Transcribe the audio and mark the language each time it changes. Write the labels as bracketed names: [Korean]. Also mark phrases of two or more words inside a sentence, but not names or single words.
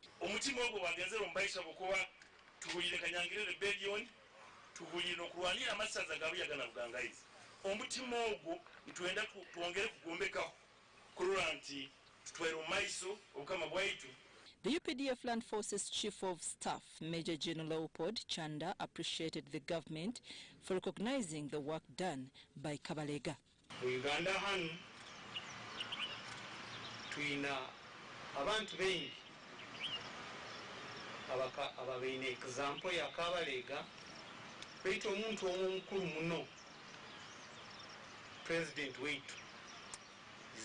[English] The UPDF Land Forces Chief of Staff, Major General Leopold Chanda, appreciated the government for recognizing the work done by Kabalega. [Nyoro] Uganda hano tuina abantu bengi ababeine example ya Kabalega baitu omuntu omukulu muno president wetu